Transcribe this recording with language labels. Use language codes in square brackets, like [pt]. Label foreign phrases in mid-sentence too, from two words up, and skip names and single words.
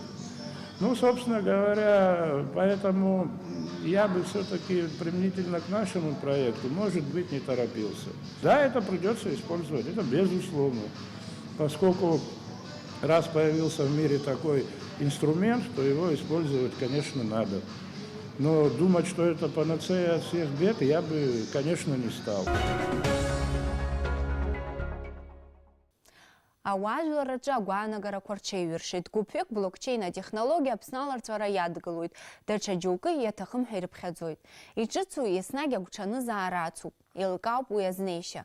[ru] Ну, собственно говоря, поэтому я бы все-таки применительно к нашему проекту, может быть, не торопился. Да, это придется использовать, это безусловно, поскольку раз появился в мире такой инструмент, то его использовать, конечно, надо. Но думать, что это панацея от всех бед, я бы, конечно, не стал. [ab] Ауажәлараҿы агәаанагарақәа рҽеиҩыршеит. Гәыԥҩык блокчейн атехнологиа Аԥсны аларҵәара иадгылоит. Даҽа џьоукы иаҭахым ҳәа ирыԥхьаӡоит. Иҿыцу еснагь агәҽанызаара ацуп. Еилкаауп уи азнеишьа.